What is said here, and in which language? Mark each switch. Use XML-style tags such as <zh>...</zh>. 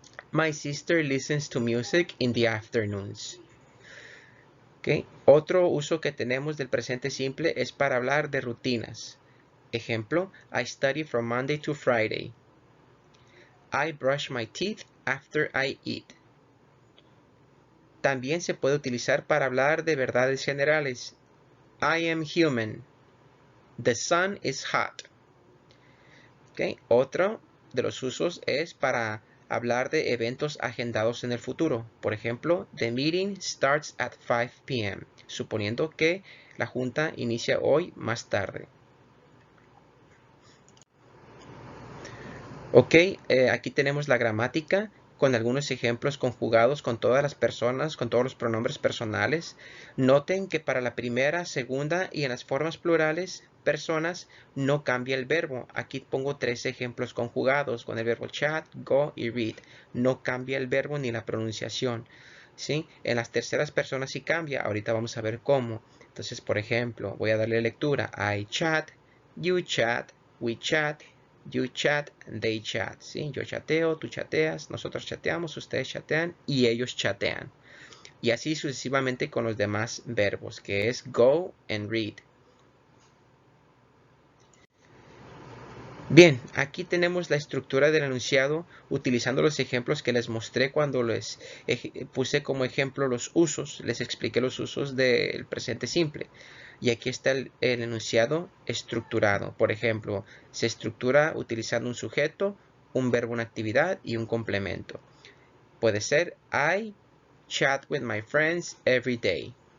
<en>My sister listens to music in the afternoons.</en> <es>Otro uso que tenemos del presente simple es para hablar de rutinas.</es> <en>Ejemplo, I study from Monday to Friday. I brush my teeth after I eat.</en> <es>También se puede utilizar para hablar de verdades generales.</es> <en>I am human. The sun is hot.</en> <es>Otro de los usos es para hablar de eventos agendados en el futuro. Por ejemplo,</es> <en>the meeting starts at 5 p.m.,</en> <es>suponiendo que la junta inicia hoy más tarde. Aquí tenemos la gramática con algunos ejemplos conjugados con todas las personas, con todos los pronombres personales. Noten que para la primera, segunda y en las formas plurales, personas, no cambia el verbo. Aquí pongo 3 ejemplos conjugados con el verbo chat, go y read. No cambia el verbo ni la pronunciación. ¿Sí? En las terceras personas sí cambia. Ahorita vamos a ver cómo. Entonces, por ejemplo, voy a darle lectura.</es> <en>I chat, you chat, we chat, you chat, they chat.</en> <es>¿Sí? Yo chateo, tú chateas, nosotros chateamos, ustedes chatean y ellos chatean. Y así sucesivamente con los demás verbos, que es</es> <en>go and read.</en> <es>Bien, aquí tenemos la estructura del enunciado utilizando los ejemplos que les mostré cuando les puse como ejemplo los usos, les expliqué los usos del presente simple. Y aquí está el enunciado estructurado. Por ejemplo, se estructura utilizando un sujeto, un verbo, una actividad y un complemento. Puede ser</es> <en>I chat with my friends every day.</en>